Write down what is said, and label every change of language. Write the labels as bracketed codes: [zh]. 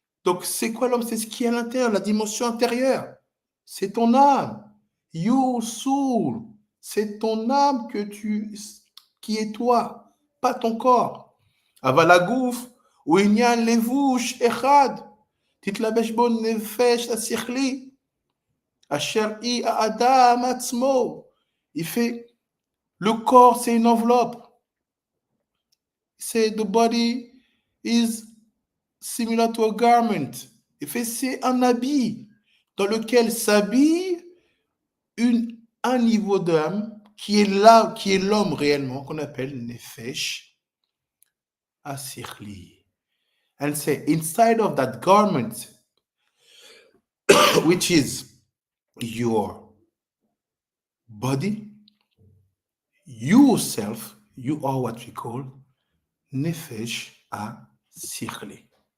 [fr] Donc c'est quoi l'homme? C'est ce qui est à l'intérieur, la dimension intérieure. C'est ton âme. [en] Your soul. [fr] C'est ton âme qui est toi, pas ton corps. [he] Aval הגוף הוא עניין לבוש אחד. תתלבש בו נפש השכלי, אשר היא האדם עצמו. [fr] Il fait, le corps c'est une enveloppe. C'est [en] the body is similar to a garment. [fr] Il fait, c'est un habit dans lequel s'habille un niveau d'âme qui est là, qui est l'homme réellement, qu'on appelle nefesh asichli. [en] And say, inside of that garment, which is your body, yourself, you are what we call nefesh asichli.